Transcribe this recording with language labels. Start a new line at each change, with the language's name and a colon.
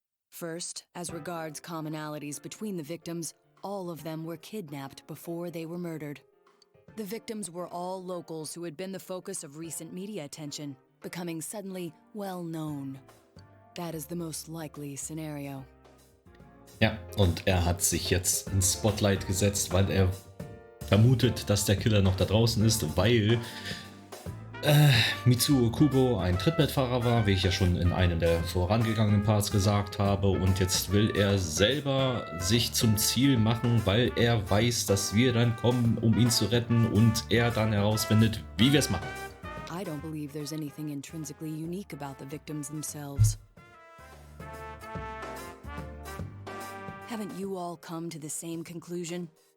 English: First, as regards commonalities between the victims, all of them were kidnapped before they were murdered. The victims were all locals who had been the focus of recent media attention, becoming suddenly well-known. That is the most likely scenario.
German: Ja, und er hat sich jetzt ins Spotlight gesetzt, weil er vermutet, dass der Killer noch da draußen ist, weil Mitsuo Kubo ein Trittbettfahrer war, wie ich ja schon in einem der vorangegangenen Parts gesagt habe. Und jetzt will er selber sich zum Ziel machen, weil er weiß, dass wir dann kommen, um ihn zu retten und er dann herausfindet, wie wir es machen.
English: I don't believe there's anything intrinsically unique about the victims themselves. Haven't you all come to the same conclusion?